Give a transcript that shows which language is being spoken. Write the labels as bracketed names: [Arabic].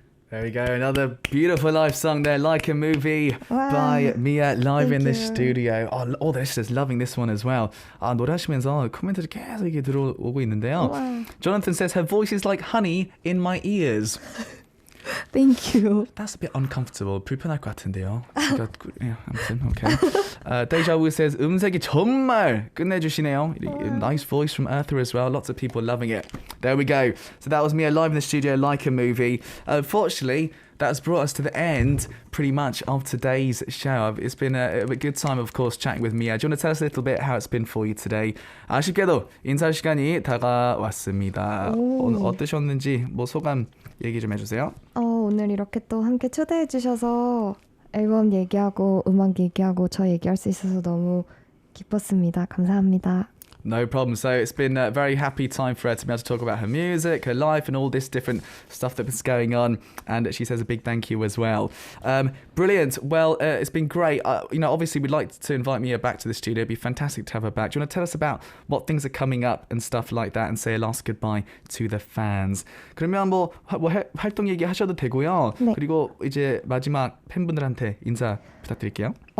[English] There we go, another beautiful live song there, Like a Movie Wow. by Mia, live in the Thank you. studio. All the listeners loving this one as well. [Korean] 노래하시면서 코멘트를 계속 이렇게 들어오고 있는데요. [English] Wow. Jonathan says, her voice is like honey in my ears. Thank you. That's a bit uncomfortable. [Korean] 불편할 것 같은데요. 아무튼, okay. [English] Deja Vu says, [Korean] 음색이 정말 끝내주시네요. [English] Nice voice from Eartha as well. Lots of people loving it. There we go. So that was Mia live in the studio, Like a Movie. Unfortunately, that's brought us to the end, pretty much, of today's show. It's been a good time, of course, chatting with Mia. Do you want to tell us a little bit how it's been for you today? [Korean] 아쉽게도 인사 시간이 다가왔습니다. 오늘 어떠셨는지 소감 얘기 좀 해주세요. 오늘 이렇게 또 함께 초대해 주셔서 앨범 얘기하고 음악 얘기하고 저 얘기할 수 있어서 너무 기뻤습니다. 감사합니다. [English] No problem. So it's been a very happy time for her to be able to talk about her music, her life, and all this different stuff that's going on. And she says a big thank you as well. Brilliant. Well, it's been great. Obviously, we'd like to invite Mia back to the studio. It'd be fantastic to have her back. Do you want to tell us about what things are coming up and stuff like that, and say a last goodbye to the fans? [Korean] 그러면 뭐 활동 얘기하셔도 되고요. 네. 그리고 이제 마지막 팬분들한테 인사 부탁드릴게요.